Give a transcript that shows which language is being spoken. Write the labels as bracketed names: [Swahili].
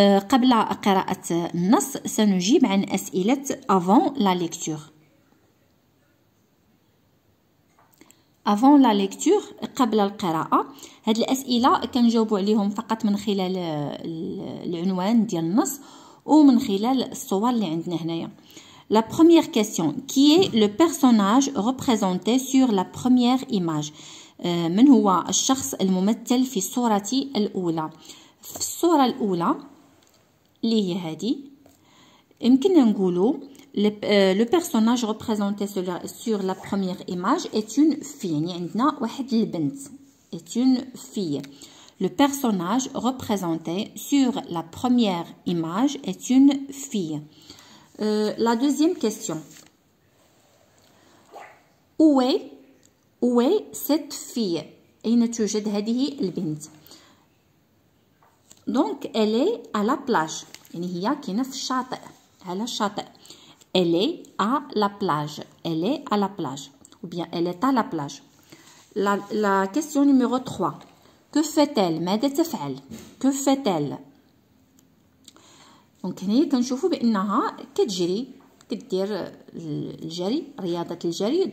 [Arabic] قبل قراءة النص سنجيب عن أسئلة [French] avant la lecture. avant la lecture [Arabic] قبل القراءة، هاد الأسئلة كنجاوبوا عليهم فقط من خلال العنوان ديال النص ومن خلال الصور اللي عندنا هنايا. [French] La première question: qui est le personnage représenté sur la première image؟ [Arabic] من هو الشخص الممثل في الصورة الأولى؟ في الصورة الأولى اللي هي هذه يمكننا نقولوا [French] le personnage représenté sur la première image est une fille. [Arabic] يعني عندنا واحد البنت [French] est une fille. Le personnage représenté sur la première image est une fille. La deuxième question: où est cette fille؟ [Arabic] أين توجد هذه البنت؟ [French] Donc elle est à la plage، [Arabic] يعني هي كاينه في الشاطئ، على الشاطئ. [French] Elle est à la plage. Elle est à la plage. Ou bien elle est à la plage. La question numéro 3. Que fait-elle؟ [Arabic] ماذا تفعل؟ Que fait-elle؟ دونك هنايا كنشوفوا بانها كتجري، كدير الجري، رياضه الجري.